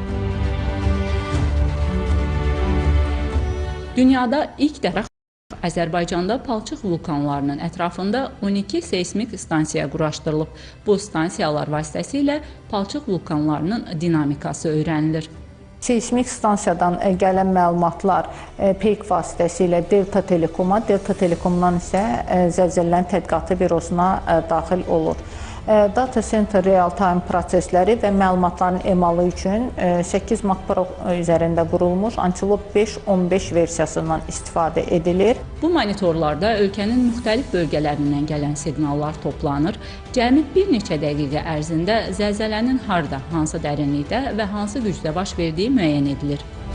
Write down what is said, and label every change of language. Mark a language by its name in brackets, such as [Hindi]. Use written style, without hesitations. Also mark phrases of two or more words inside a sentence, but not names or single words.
[Azerbaijani] Dünyada ilk dəfə Azərbaycanda palçıq vulkanlarının ətrafında 12 seysmik stansiya quraşdırılıb. Bu stansiyalar vasitəsilə palçıq vulkanlarının dinamikası öyrənilir. Seysmik stansiyadan gələn məlumatlar peyk vasitəsilə Delta Telekoma, Delta Telekomdan isə Zəlzələlərin Tədqiqatı Bürosuna daxil olur. Data Center real-time prosesləri və məlumatların emalı üçün 8 Mac Pro üzərində qurulmuş Antilop 5.15 versiyasından istifadə edilir. Bu monitorlarda ölkənin müxtəlif bölgələrindən gələn siqnallar toplanır. Cəmi bir neçə dəqiqə ərzində zəlzələnin harda, hansı dərinlikdə və hansı gücdə baş verdiyi müəyyən edilir.